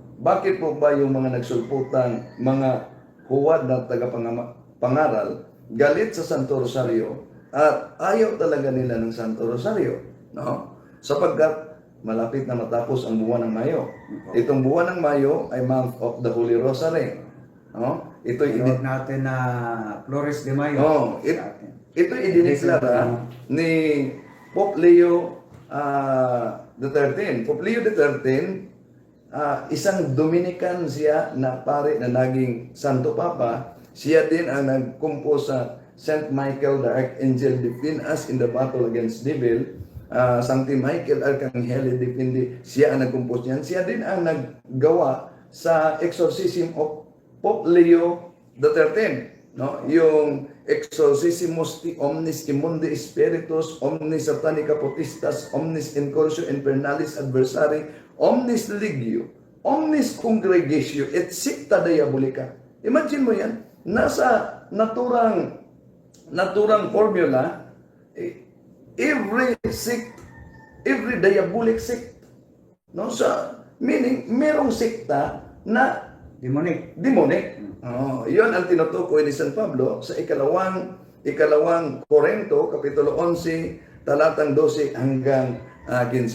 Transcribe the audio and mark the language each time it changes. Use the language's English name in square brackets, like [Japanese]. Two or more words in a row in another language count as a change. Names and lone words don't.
[Filipino] Bakit po ba yung mga nagsulputan, mga huwad na tagapangaral, galit sa Santo Rosario at ayaw talaga nila ng Santo Rosario? No? Sapagkat malapit na matapos ang buwan ng Mayo. Itong buwan ng Mayo ay [English] month of the Holy Rosary. [Filipino] No? Ito'y Tinawag natin na Flores de Mayo. ito idineklara ni Pope Leo XIII. Pope Leo XIII, isang Dominican siya na pare na naging Santo Papa. Siya din ang nagkumpos sa [English] Saint Michael the Archangel, defend us in the battle against devil. [Latin] Sancti Michael Arcangeli defendi, [Filipino] siya ang nagkumpos niyan. Siya din ang naggawa sa exorcism of Pope Leo XIII. No? [Latin] Yung exorcisimus omnis immundi spiritus, omnis satanica potestas, omnis incursio infernalis adversari, omnis legio, omnis congregatio, et secta diabolica. [Filipino] Imagine mo yan, nasa naturang formula, [English] every sect, every diabolic sect, [Filipino] no? Meaning, merong sekta na Demonic. Yun ang tinutukoy ni San Pablo sa ikalawang Korinto, Kapitulo 11, talatang 12 hanggang 15.